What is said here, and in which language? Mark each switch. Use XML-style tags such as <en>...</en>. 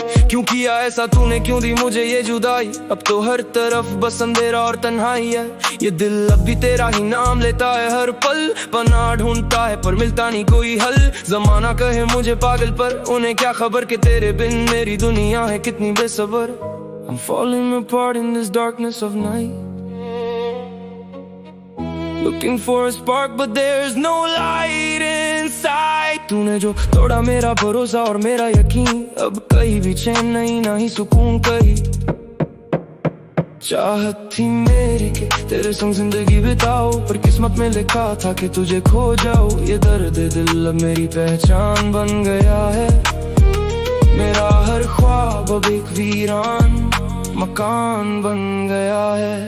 <hi>क्यों किया ऐसा तूने, क्यों दी मुझे ये जुदाई, अब तो हर तरफ बस अंधेरा और तन्हाई है। ये दिल अब भी तेरा ही नाम लेता है हर पल, पनाह ढूंढता है पर मिलता नहीं कोई हल। जमाना कहे मुझे पागल पर उन्हें क्या खबर कि तेरे बिन मेरी दुनिया है कितनी बेसबर।</hi> <en>I'm falling apart in this darkness of night, looking for a spark but there's no light inside।</en> <hi>तूने जो तोड़ा मेरा भरोसा और मेरा यकीन, अब कहीं भी चैन नहीं ना ही सुकून कहीं। चाहत थी मेरी कि तेरे संग जिंदगी बिताओ, पर किस्मत में लिखा था कि तुझे खो जाओ। ये दर्द दिल अब मेरी पहचान बन गया है, मेरा हर ख्वाब अब एक वीरान मकान बन गया है।</hi>